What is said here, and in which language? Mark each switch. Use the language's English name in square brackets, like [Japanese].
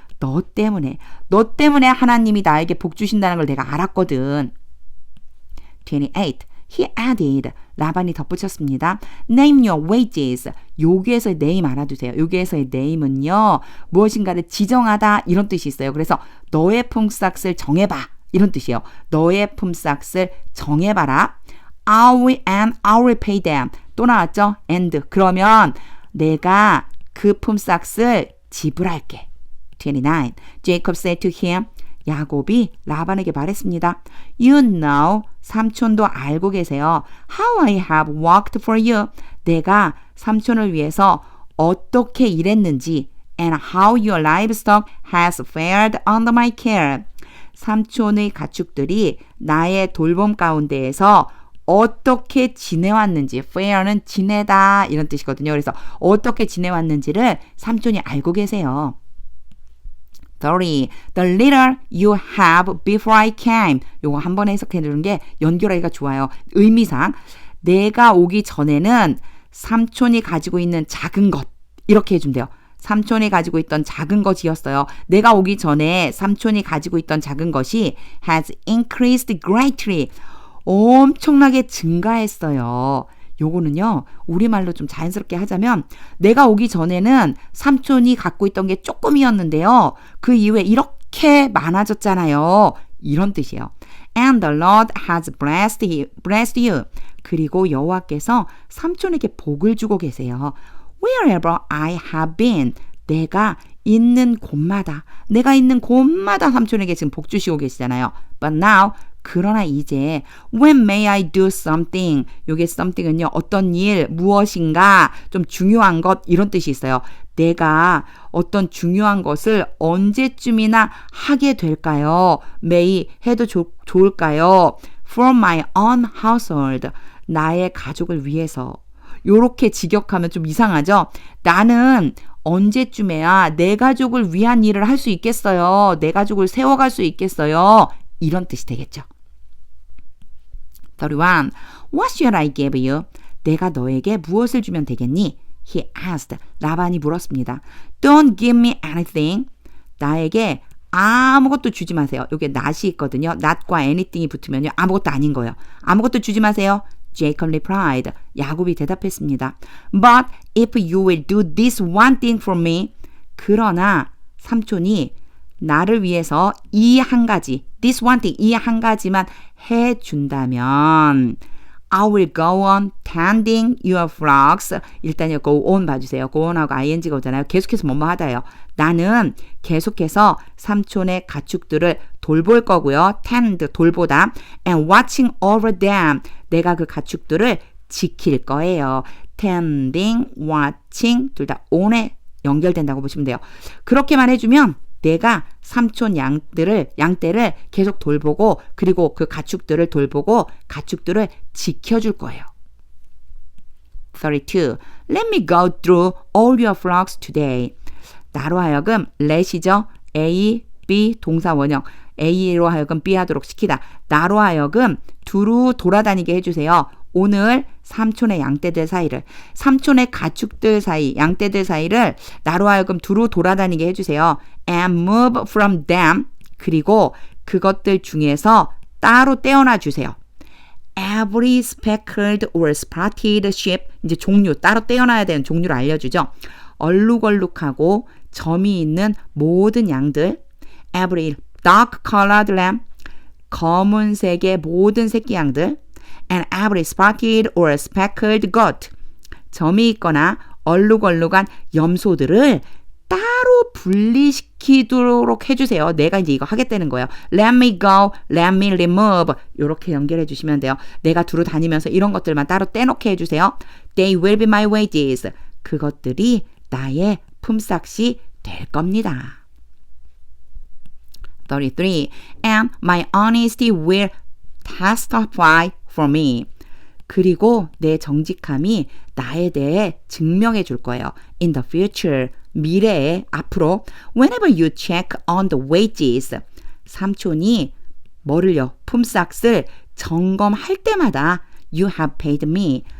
[Korean] 너 때문에 하나님이 나에게 복 주신다는 걸 내가 알았거든. 28. [English] He added. [Korean] 라반이 덧붙였습니다. [English] Name your wages. [Korean] 여기에서의 name 알아두세요. 여기에서의 name은요. 무엇인가를 지정하다 이런 뜻이 있어요. 그래서 너의 품삯을 정해봐. 이런 뜻이에요. 너의 품삯을 정해봐라. [English] I will pay them. [Korean] 또 나왔죠? [English] And. [Korean] 그러면 내가 그 품삯을 지불할게. [English] 29. Jacob said to him. [Korean] 야곱이 라반에게 말했습니다. [English] You know, [Korean] 삼촌도 알고 계세요. [English] How I have worked for you. [Korean] 내가 삼촌을 위해서 어떻게 일했는지 [English] and how your livestock has fared under my care. [Korean] 삼촌의 가축들이 나의 돌봄 가운데에서 어떻게 지내왔는지, fair는 지내다 이런 뜻이거든요. 그래서 어떻게 지내왔는지를 삼촌이 알고 계세요. 30. [English] The letter you have before I came. [Korean] 요거 한 번에 해석해 주는 게 연결하기가 좋아요. 의미상 내가 오기 전에는 삼촌이 가지고 있는 작은 것 이렇게 해주면 돼요. 삼촌이 가지고 있던 작은 것이었어요. 내가 오기 전에 삼촌이 가지고 있던 작은 것이 [English] has increased greatly. [Korean] 엄청나게 증가했어요. 요거는요, 우리말로 좀 자연스럽게 하자면 내가 오기 전에는 삼촌이 갖고 있던 게 조금이었는데요. 그 이후에 이렇게 많아졌잖아요. 이런 뜻이에요. [English] And the Lord has blessed you. [Korean] 그리고 여호와께서 삼촌에게 복을 주고 계세요. [English] Wherever I have been. [Korean] 내가 있는 곳마다, 내가 있는 곳마다 삼촌에게 지금 복 주시고 계시잖아요. [English] But now, [Korean] 그러나 이제 [English] when may I do something? [Korean] 요게 something은요. 어떤 일, 무엇인가, 좀 중요한 것 이런 뜻이 있어요. 내가 어떤 중요한 것을 언제쯤이나 하게 될까요? [English] may [Korean] 해도 좋을까요? [English] For my own household. [Korean] 나의 가족을 위해서. 요렇게 직역하면 좀 이상하죠? 나는 언제쯤에야 내 가족을 위한 일을 할 수 있겠어요? 내 가족을 세워갈 수 있겠어요? 이런 뜻이 되겠죠. 31. [English] What should I give you? [Korean] 내가 너에게 무엇을 주면 되겠니? [English] He asked. [Korean] 라반이 물었습니다. [English] Don't give me anything. [Korean] 나에게 아무것도 주지 마세요. 여기 not이 있거든요. not과 anything이 붙으면요. 아무것도 아닌 거예요. 아무것도 주지 마세요. [English] Jacob replied. [Korean] 야곱이 대답했습니다. [English] But if you will do this one thing for me. [Korean] 그러나 삼촌이 나를 위해서 이 한 가지, [English] this one thing, [Korean] 이 한 가지만 해준다면 [English] I will go on tending your flocks. [Korean] 일단요, go on 봐주세요. go on하고 ing가 오잖아요. 계속해서 뭐뭐 하다예요. 나는 계속해서 삼촌의 가축들을 돌볼 거고요. [English] tend, [Korean] 돌보다. [English] and watching over them. [Korean] 내가 그 가축들을 지킬 거예요. tending, watching, 둘 다 on에 연결된다고 보시면 돼요. 그렇게만 해주면 내가 삼촌 양떼를 계속 돌보고 그리고 그 가축들을 돌보고 가축들을 지켜줄 거예요. 32. [English] Let me go through all your flocks today. [Korean] 나로 하여금 let이죠. A, B 동사 원형. A로 하여금 B 하도록 시키다. 나로 하여금 두루 돌아다니게 해주세요. 오늘 삼촌의 양떼들 사이를, 삼촌의 가축들 사이, 양떼들 사이를 나로 하여금 두루 돌아다니게 해주세요. [English] And move from them. [Korean] 그리고 그것들 중에서 따로 떼어놔 주세요. [English] Every speckled or spotted sheep. [Korean] 이제 종류, 따로 떼어놔야 되는 종류를 알려주죠. 얼룩얼룩하고 점이 있는 모든 양들. [English] Every dark colored lamb. [Korean] 검은색의 모든 새끼 양들. [English] And every spotted or speckled goat. [Korean] 점이 있거나 얼룩얼룩한 염소들을 따로 분리시키도록 해주세요. 내가 이제 이거 하겠다는 거예요. [English] Let me go, let me remove. [Korean] 이렇게 연결해 주시면 돼요. 내가 두루 다니면서 이런 것들만 따로 떼놓게 해주세요. [English] They will be my wages. [Korean] 그것들이 나의 품삯이 될 겁니다. 33. [English] And my honesty will testify for me. [Korean] 그리고 내 정직함이 나에 대해 증명해 줄 거예요. [English] In the future, [Korean] 미래에, 앞으로. [English] Whenever you check on the wages. [Korean] 삼촌이 뭐를요? 품삯을 점검할 때마다 [English] You have paid me.